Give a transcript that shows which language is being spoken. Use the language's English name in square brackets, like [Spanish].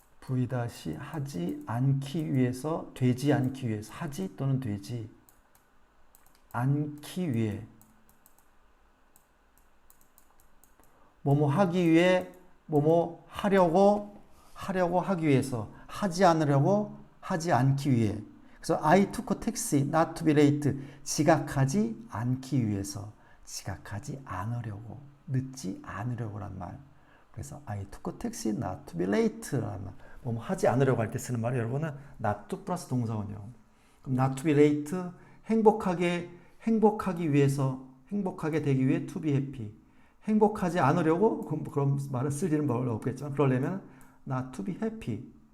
[Korean] v-하지 않기 위해서, 되지 않기 위해서, 하지 또는 되지 않기 위해, 뭐뭐 하기 위해, 뭐뭐 하려고 하기 위해서, 하지 않으려고, 하지 않기 위해. 그래서 [English] I took a taxi not to be late. [Korean] 지각하지 않기 위해서, 지각하지 않으려고, 늦지 않으려고란 말. 그래서 [English] I took a taxi not to be late라는 말. [Korean] 뭐 하지 않으려고 할 때 쓰는 말이 여러분은 [English] not to [Korean] 플러스 동사 원형. 그럼 [English] not to be late, [Korean] 행복하기 위해서, 행복하게 되기 위해 [English] to be happy. [Korean] 행복하지 않으려고 그런 말을 쓸 일은 별로 없겠지만 그러려면 [English] not to be happy.